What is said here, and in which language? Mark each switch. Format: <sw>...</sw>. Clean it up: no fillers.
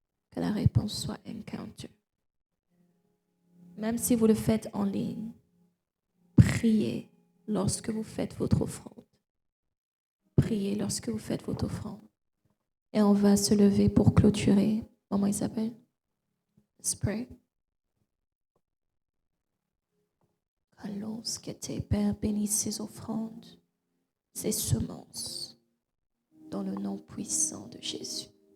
<fr>Que la réponse soit Encounter. Même si vous le faites en ligne, priez lorsque vous faites votre offrande. Priez lorsque vous faites votre offrande. Et on va se lever pour clôturer.</fr> <en>Maman Isabelle, let's pray.</en> <fr>Allons, que tes pères bénissent ces offrandes, ces semences. dans le nom puissant de Jésus.</fr>